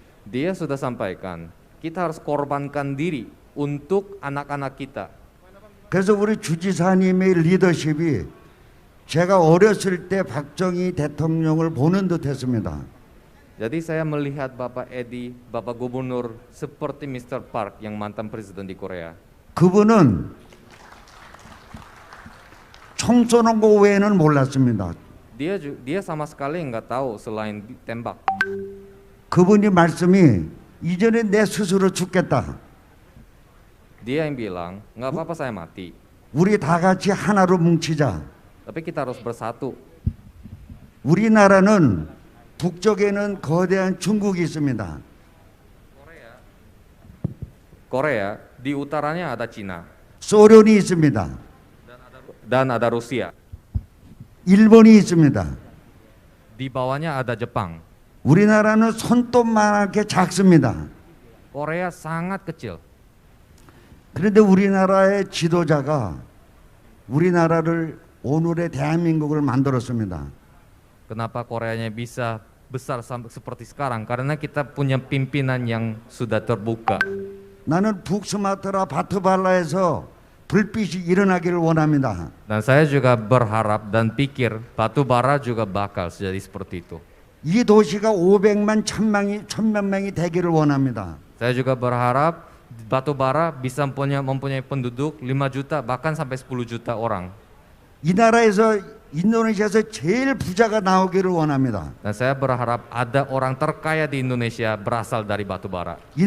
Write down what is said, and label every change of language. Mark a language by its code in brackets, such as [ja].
[id] Dia sudah sampaikan, kita harus korbankan diri untuk anak-anak kita. [ko] 그래서 우리 주지사님의 리더십이 제가 어렸을 때 박정희 대통령을 보는 듯 했습니다. [id] Jadi saya melihat Bapak Edi, Bapak Gubernur seperti Mr. Park yang mantan presiden di Korea. [ko] 그분은 총 쏘는 거 외에는 몰랐습니다. [id] Dia sama sekali nggak tahu selain tembak. [ko] 그분이 말씀이 이전에 내 스스로 죽겠다. [id] Dia yang bilang, nggak apa-apa saya mati, [ko] 우리 다 같이 하나로 뭉치자. [id] tapi kita harus bersatu. [ko] 우리나라는 북쪽에는 거대한 중국이 있습니다. [id] Korea di utaranya ada Cina, [ko] 소련이 있습니다. [id] dan ada Rusia. [ko] 일본이 있습니다. [id] Di bawahnya ada Jepang. [ko] 우리나라는 손톱만하게 작습니다. [id] Korea sangat kecil. [ko] 그런데 우리나라의 지도자가 우리나라를 오늘의 대한민국을 만들었습니다. [id] Kenapa Koreanya bisa besar seperti sekarang? Karena kita punya pimpinan yang sudah terbuka. [ko] 나는 북스마트라 바트발라에서 불빛이 일어나기를 원합니다. [id] Dan saya juga berharap dan pikir batu bara juga bakal jadi seperti itu. [ko] 이 도시가 500만 1000만 명이 되기를 원합니다. [id] Saya juga berharap batu bara bisa mempunyai penduduk 5 juta bahkan sampai 10 juta orang. [ko] 이 나라에서 인도네시아에서 제일 부자가 나오기를 원합니다. [id] Dan saya berharap ada orang terkaya di Indonesia berasal dari batu bara.